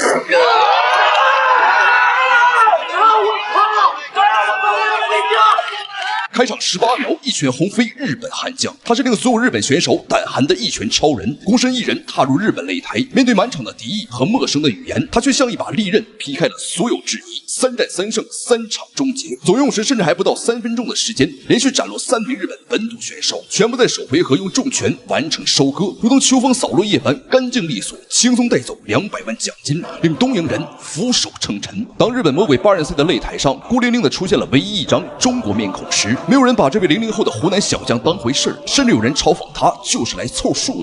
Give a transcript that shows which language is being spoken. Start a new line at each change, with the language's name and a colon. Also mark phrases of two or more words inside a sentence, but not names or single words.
Chinese: 开场18秒，一拳轰飞日本悍将，他是令所有日本选手胆寒的一拳超人。孤身一人踏入日本擂台，面对满场的敌意和陌生的语言，他却像一把利刃劈开了所有质疑。3战3胜，3场终结，总用时甚至还不到3分钟的时间，连續斬落3名日本本土選手，全部在首回合用重拳完成收割，如同秋風掃落葉般乾淨利索，輕鬆帶走200萬獎金，令東瀛人俯首稱臣。當日本魔鬼8人賽的擂台上，孤零零的出現了唯一一張中國面孔時，沒有人把這位00後的湖南小將當回事，甚至有人嘲諷他就是來湊數的。